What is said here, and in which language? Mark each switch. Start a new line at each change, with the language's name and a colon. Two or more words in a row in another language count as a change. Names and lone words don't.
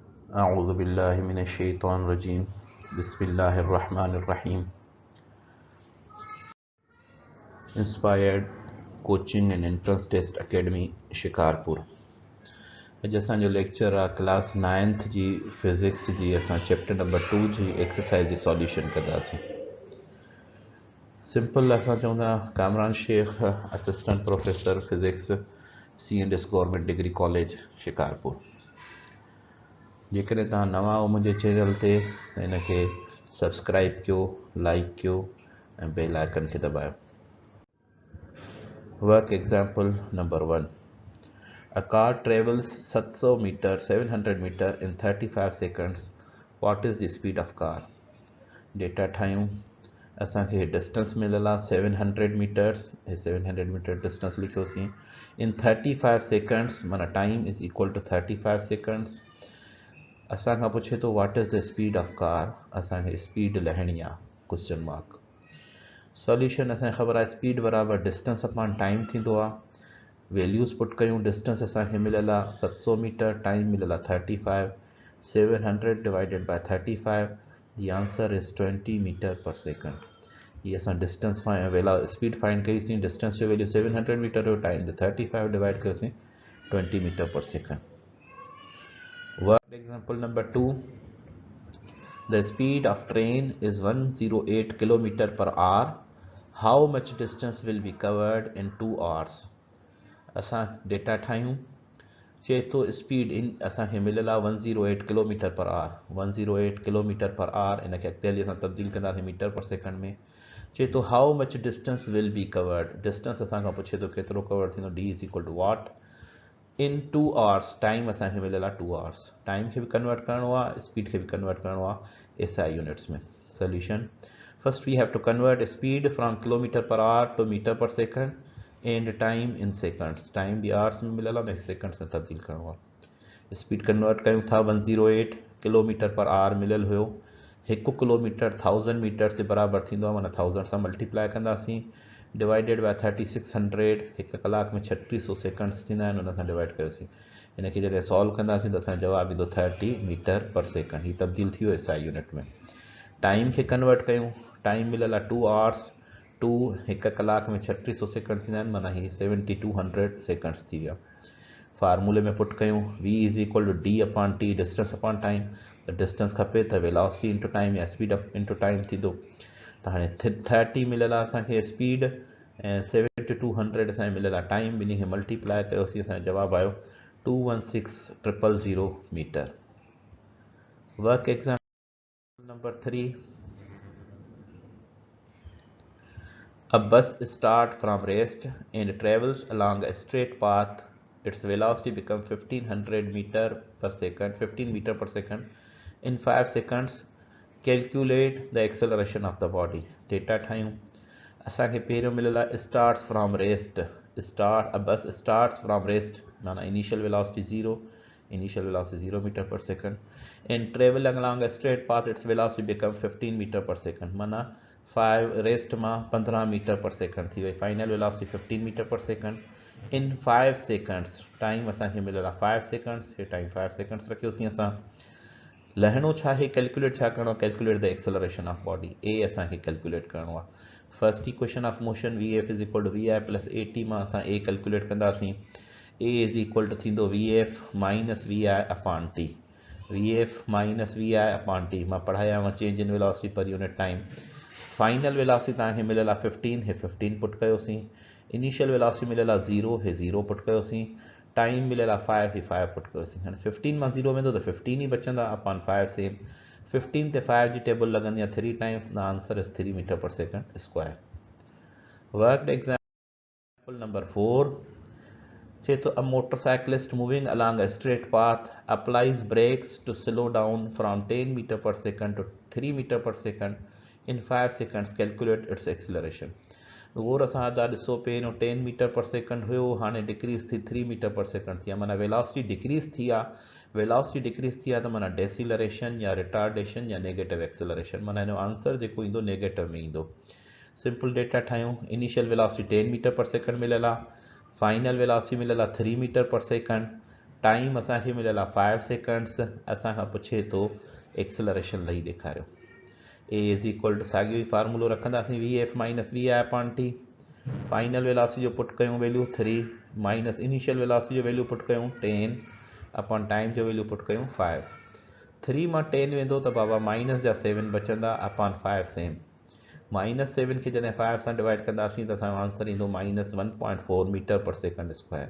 Arabic: أعوذ بالله من الشيطان الرجيم بسم الله الرحمن الرحيم Inspired Coaching and Entrance Test Academy शिकारपुर।
Sindhi: अॼु असांजो लेक्चर आहे क्लास 9th जी फिज़िक्स जी। असां
English: chapter number
Sindhi: 2 जी एक्सरसाइज जी सॉल्यूशन कंदासीं। सिंपल असां चवंदा कामरान शेख
English: assistant professor physics
Sindhi: C&S गवर्नमेंट डिग्री कॉलेज शिकारपुर। जेकॾहिं तव्हां नवां आहियो मुंहिंजे चैनल ते त हिनखे सब्सक्राइब कयो, लाइक कयो ऐं
English: bell icon
Sindhi: खे दबायो।
English: work example number 1. A car travels 700 meter 700 meter in 35 seconds. What is the speed of car?
Sindhi: डेटा ठाहियूं। असांखे डिस्टेंस मिलियल आहे 700 मीटर्स।
English: 700 meter distance लिखियोसीं in 35 seconds, माना time is equal to 35 seconds.
Sindhi: असांखां पुछे थो
English: what is the speed of car.
Sindhi: असांखे स्पीड लहणी आहे,
English: question mark.
Sindhi: सॉल्यूशन असांखे ख़बर आहे स्पीड बराबर
English: distance upon time
Sindhi: थींदो आहे।
English: values put
Sindhi: कयूं। डिस्टेंस असांखे मिलियल आहे 700 मीटर, टाइम मिलियल आहे 35,
English: 700 divided by 35, the answer is 20 meter per second.
Sindhi: ये असां
English: distance speed find
Sindhi: कईसीं। डिस्टेंस जो वैल्यू 700 मीटर हो, टाइम जो 35 डिवाइड कयोसीं
English: 20 meter per second. work example number 2. The speed of train is 108 km per hour. How much distance will be covered in 2 hours?
Sindhi: असां डेटा ठाहियूं। चए थो स्पीड इन असांखे मिलियल आहे
English: 108 kilometer per hour. 108 kilometer per hour
Sindhi: इनखे अॻिते हली असां तब्दील कंदासीं
English: meter per second
Sindhi: में। चए थो
English: how much distance will be covered.
Sindhi: डिस्टेंस असांखां पुछे थो केतिरो कवर थींदो।
English: D is equal to what in 2 hours. टाइम
Sindhi: असांखे मिलियल आहे
English: 2 hours।
Sindhi: टाइम खे बि कन्वर्ट करिणो आहे, स्पीड खे बि कन्वर्ट करिणो आहे
English: SI units
Sindhi: में।
English: solution first we have to convert speed from kilometer per hour to meter per second and time in seconds.
Sindhi: टाइम बि आवर्स में मिलियल आहे, सेकंड्स में तब्दील करिणो आहे।
English: speed convert
Sindhi: कयूं था।
English: 108 kilometer per hour
Sindhi: मिलियल हुयो।
English: 1 kilometer 1000 meter
Sindhi: जे बराबरि थींदो आहे, माना 1000 सां मल्टीप्लाई कंदासीं
English: divided by 3600.
Sindhi: 1 कलाक में 3600 सेकंड्स थींदा आहिनि, उन सां डिवाइड कयोसीं। हिनखे जॾहिं सॉल्व कंदासीं त असांजो जवाबु ईंदो
English: 30 meter per second.
Sindhi: हीअ तब्दील थी वियो
English: SI unit
Sindhi: में। टाइम खे कन्वर्ट कयूं। टाइम मिलियल आहे 2 hours। 2 1 कलाक में 3600 सेकंड थींदा आहिनि, माना हीअ 7200 सेकंड्स थी विया। फार्मूले में पुट कयूं।
English: V is equal to D upon T, distance upon time.
Sindhi: त डिस्टेंस खपे त
English: velocity into time
Sindhi: या
English: speed into time
Sindhi: थींदो। त हाणे 30 मिलियल आहे असांखे स्पीड ऐं 7200 असांखे मिलियल आहे टाइम। ॿिन्ही खे मल्टीप्लाई कयोसीं, असांजो जवाबु आयो 216000 मीटर।
English: work example number 3. A bus starts from rest and travels along a straight path. Its velocity becomes 1500 meter per second, 15 meter per second. In 5 seconds, calculate the acceleration of the body.
Sindhi: Data ठाहियूं। असांखे पहिरियों मिलियल आहे
English: starts from rest। A bus starts from rest, माना initial velocity 0, initial velocity 0 meter per second, and traveling along a straight path, its velocity becomes 15 meter per second,
Sindhi: माना 5 रेस्ट मां
English: 15 meter per second
Sindhi: थी वई।
English: final velocity 15 meter per second in 5 seconds.
Sindhi: टाइम असांखे मिलियल आहे 5 सेकंड्स। हे टाइम 5 सेकंड्स रखियोसीं असां। लहणो छा आहे, कैलकुलेट छा करिणो आहे,
English: calculate the acceleration of body.
Sindhi: ए असांखे कैलकुलेट करिणो आहे।
English: first equation of motion VF is equal to VI plus AT
Sindhi: मां असां ए कैलकुलेट कंदासीं।
English: A is equal to थींदो VF minus VI upon T. VF minus VI upon T
Sindhi: मां पढ़ायांव
English: change in velocity per unit time. final velocity
Sindhi: तव्हांखे मिलियल आहे 15, हे 15 पुट कयोसीं।
English: initial velocity
Sindhi: मिलियल आहे 0, हे 0 पुट कयोसीं। टाइम मिलियल आहे 5, हे 5 पुट कयोसीं। हाणे 15 मां 0 वेंदो त 15 ई बचंदा अपॉन 5 सेम। 15 ते 5 जी टेबल लॻंदी आहे 3 टाइम्स।
English: the answer is 3 meter per second square. work example number 4.
Sindhi: चए थो
English: a motorcyclist moving along a straight path applies brakes to slow down from 10 meter per second to 3 meter per second in 5 seconds, calculate its acceleration.
Sindhi: गौर सां था ॾिसो, पहिरियों
English: 10 meter per second
Sindhi: हुयो, हाणे डिक्रीज़ थी
English: 3 meter per second
Sindhi: थी आहे, माना
English: velocity decrease
Sindhi: थी आहे।
English: velocity decrease
Sindhi: थी आहे त माना डेसिलरेशन या रिटार्डेशन या
English: negative acceleration,
Sindhi: माना हिन जो आंसर जेको ईंदो नेगेटिव में ईंदो।
English: simple data
Sindhi: ठाहियूं।
English: initial velocity 10 meter per second
Sindhi: मिलियल आहे।
English: final velocity
Sindhi: मिलियल आहे
English: 3 meter per second.
Sindhi: टाइम असांखे मिलियल आहे 5 सेकंड्स। असांखां पुछे थो एक्सेलरेशन लही ॾेखारियो।
English: A is equal to
Sindhi: साॻियो ई फार्मूलो रखंदासीं
English: VF minus VI upon T. final velocity
Sindhi: जो पुट कयूं वैल्यू 3 माइनस
English: initial velocity
Sindhi: जो वैल्यू पुट कयूं 10 अपॉन टाइम जो वैल्यू पुट कयूं 5। 3 मां 10 वेंदो त बाबा माइनस जा 7 बचंदा अपॉन 5 सेम। माइनस 7 खे जॾहिं 5 सां डिवाइड कंदासीं त असांजो आंसर ईंदो
English: minus 1.4 meter per second square.